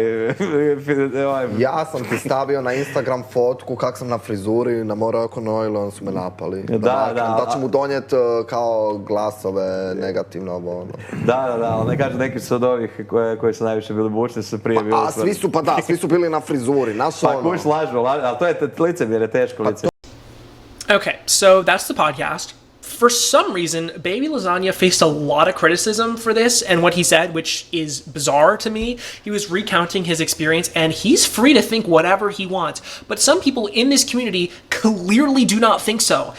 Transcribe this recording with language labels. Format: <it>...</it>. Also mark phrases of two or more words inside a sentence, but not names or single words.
<hr>Ja sam ti stavio na Instagram fotku kak sam na frizuri, na Morocco ili oni su me napali. Da će mu donijeti kao glasove negativno ovo. Da, ali ne kažem, neki su od ovih koji su najviše bili bučni, su prije bili... Svi su bili na frizuri, Pa kuš lažu, ali to je licemjerje, teško licemjerje.</hr> <en>Okay, so that's the podcast. For some reason, Baby Lasagna faced a lot of criticism for this and what he said, which is bizarre to me. He was recounting his experience, and he's free to think whatever he wants. But some people in this community clearly do not think so.</en>